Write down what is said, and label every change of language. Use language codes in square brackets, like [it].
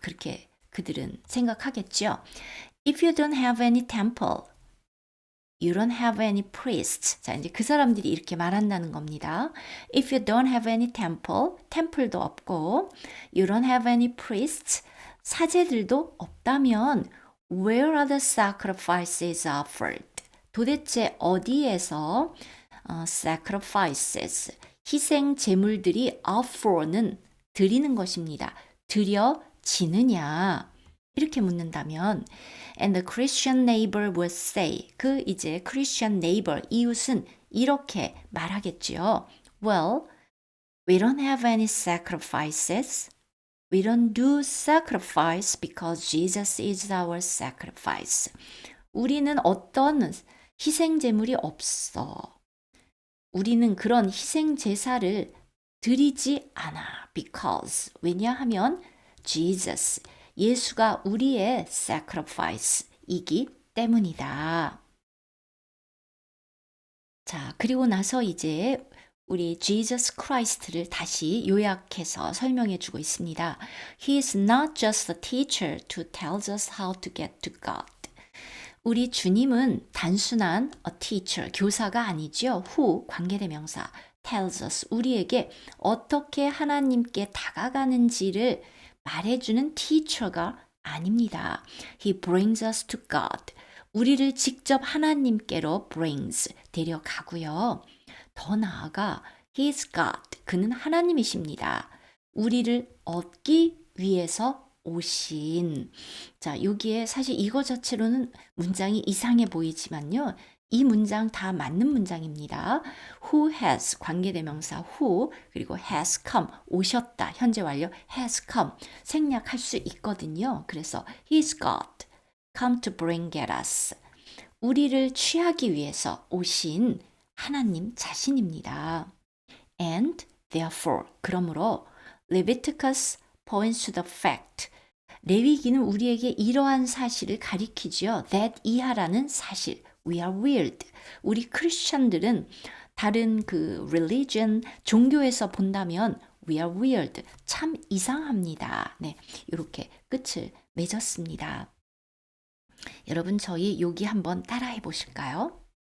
[ko] 그렇게 그들은 생각하겠죠. [en] If you don't have any temple, you don't have any priests. [ko] 자, 이제 그 사람들이 이렇게 말한다는 겁니다. [en] If you don't have any temple, [ko] 템플도 없고, [en] you don't have any priests, [ko] 사제들도 없다면, [en] where are the sacrifices offered? [ko] 도대체 어디에서 sacrifices, 희생 제물들이 offer는 드리는 것입니다. 드려지느냐? 이렇게 묻는다면 [en] and the Christian neighbor will say [ko] 그 이제 Christian neighbor 이웃은 이렇게 말하겠지요. [en] Well, we don't have any sacrifices. We don't do sacrifice because Jesus is our sacrifice. [ko] 우리는 어떤 희생 제물이 없어. 우리는 그런 희생 제사를 드리지 않아. Because 왜냐하면 Jesus 예수가 우리의 sacrifice이기 때문이다. 자, 그리고 나서 이제 우리 Jesus Christ를 다시 요약해서 설명해 주고 있습니다. [en] He is not just a teacher to tell us how to get to God. [ko] 우리 주님은 단순한 a teacher, 교사가 아니죠. who, 관계대명사, [en] tells us, [ko] 우리에게 어떻게 하나님께 다가가는지를 말해주는 teacher가 아닙니다. [en] He brings us to God. [ko] 우리를 직접 하나님께로 brings, 데려가고요. 더 나아가 [en] He is God. [ko] 그는 하나님이십니다. 우리를 얻기 위해서 오신. 자, 여기에 사실 이거 자체로는 문장이 이상해 보이지만요. 이 문장 다 맞는 문장입니다. Who has 관계대명사 who 그리고 has come 오셨다 현재 완료 has come 생략할 수 있거든요. [en] 그래서 He's God come to bring at us [ko] 우리를 취하기 위해서 오신 하나님 자신입니다. [en] And therefore [ko] 그러므로 [en] Leviticus points to the fact [ko] 레위기는 우리에게 이러한 사실을 가리키지요. [en] that [ko] 이하라는 사실 [en] We are weird. [ko] 우리 크리스천들은 다른 그 religion, 종교에서 본다면 [en] we are weird. [ko] 참 이상합니다. 네, 이렇게 끝을 맺었습니다. 여러분 저희 여기 한번 따라해 보실까요?